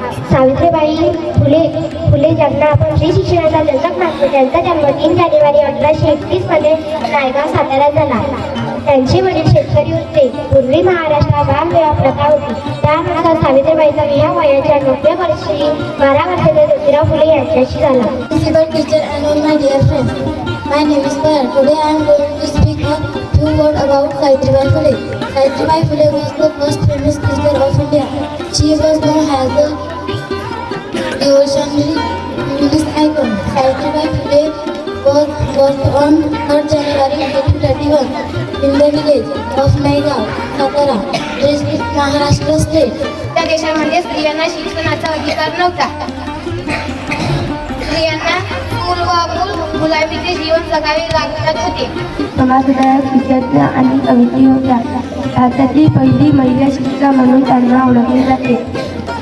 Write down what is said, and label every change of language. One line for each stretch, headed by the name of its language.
Marathi: सावित्रीबाई फुले ज्यांना आपण स्त्री शिक्षणाचा जनक मानतो, त्यांचा जन्म 3 जानेवारी 1831 मध्ये नायगाव, सातारा झाला. त्यांचे वडील शेतकरी होते. पूर्वी महाराष्ट्रात बालविवाह प्रथा होती. त्यानुसार सावित्रीबाईचा विवाह वयाच्या 90 वर्षी 12 वर्षाच्या ज्योतिराव फुले यांच्याशी झाला.
English: Principal, teacher and all my dear friends, my name is Payal. Today I am going to speak a few words about Savitribai Phule. Savitribai Phule was the first famous teacher of India. She was known as the revolutionary feminist icon. Savitribai Phule was born on 3rd January 1831 in the village of Naigaon, Satara, district, Maharashtra state.
Marathi: त्या देशामध्ये स्त्रियांना शिक्षणाचा अधिकार नव्हता. स्त्रियांना चूल व मूल गुलामीचे जीवन जगावे लागत होते. समाजसुधारक, विद्यार्थी आणि कवित्री होत्या. भारतातील पहिली महिला शिक्षिका म्हणून त्यांना ओळखले जाते.